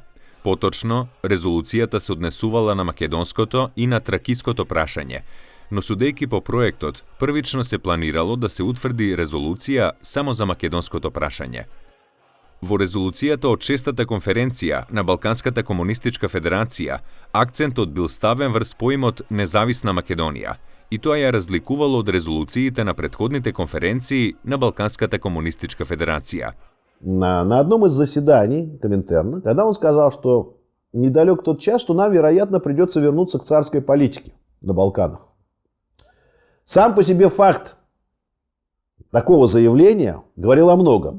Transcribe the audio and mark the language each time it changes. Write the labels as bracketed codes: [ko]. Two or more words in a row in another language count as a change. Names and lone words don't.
[mk] Поточно, резолуцијата се однесувала на македонското и на тракиското прашање, но судејќи по проектот, првично се планирало да се утврди резолуција само за македонското прашање. Во резолуцијата од 6-та конференција на Балканската комунистичка федерација, акцентот бил ставен врз поимот независна Македонија, и тоа ја разликувало од резолуциите на претходните конференции на Балканската [ru] коммунистическая федерация. На одном из заседаний Коминтерна, когда он сказал, что недалек тот час, что нам, вероятно, придется вернуться к царской политике на Балканах. Сам по себе факт такого заявления говорил о многом.